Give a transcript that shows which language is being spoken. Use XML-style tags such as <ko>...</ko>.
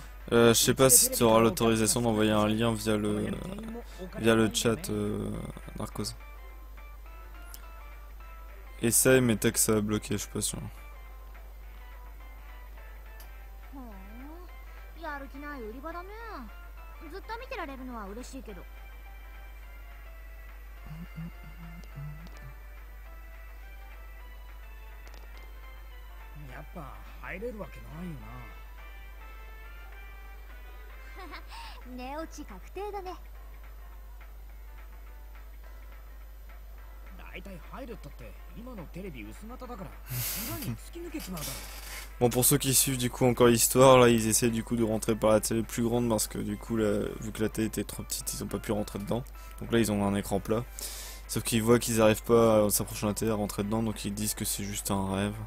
<fr>Je sais pas si tu auras l'autorisation d'envoyer un lien via le chat Narcos. Essaye mais t'as que ça va bloquer, je suis pas sûr.</fr> <ja>やる気ない売り場だね。ずっと見てられるのは嬉しいけど。やっぱ入れるわけないよな。寝落ち確定だね。だいたい入るったって今のテレビ薄型だから裏に突き抜けちまうだろ。</ja> <fr>Bon, pour ceux qui suivent du coup encore l'histoire, là ils essaient du coup de rentrer par la télé plus grande parce que du coup là, vu que la télé était trop petite, ils ont pas pu rentrer dedans. Donc là ils ont un écran plat. Sauf qu'ils voient qu'ils arrivent pas à s'approcher de la télé à rentrer dedans, donc ils disent que c'est juste un rêve.</fr>